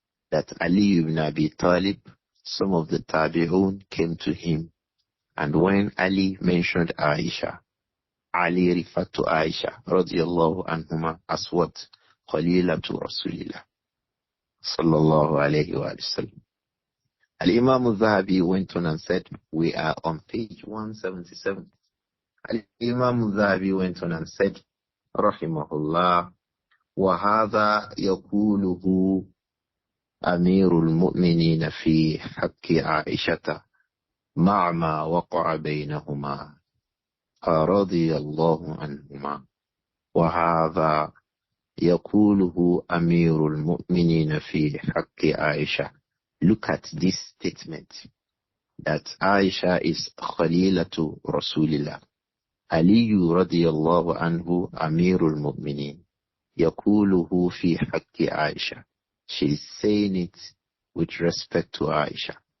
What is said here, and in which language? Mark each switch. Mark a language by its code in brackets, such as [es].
[en] That Ali ibn Abi Talib, some of the Tabi'un came to him, and when Ali mentioned Āishah, Ali referred to Āishah radiyallahu anhuma as what? Khalilatu Rasulillah sallallahu alayhi wa sallam. Al-Imam Adh-Dhahabi went on and said, we are on page 177. [ar] Al-Imam Adh-Dhahabi [en] went on and said, [ar] rahimahullah, وهذا يقوله أمير المؤمنين في حق عائشة مع ما وقع بينهما رضي الله عنهما. وهذا يقوله أمير المؤمنين في حق عائشة. [en] Look at this statement that Aisha is Khalilatu Rasulillah. Ali radiyallahu anhu Amirul Mu'minin. [ar] يقوله في حق عائشة. [en] She is saying it with respect to Aisha.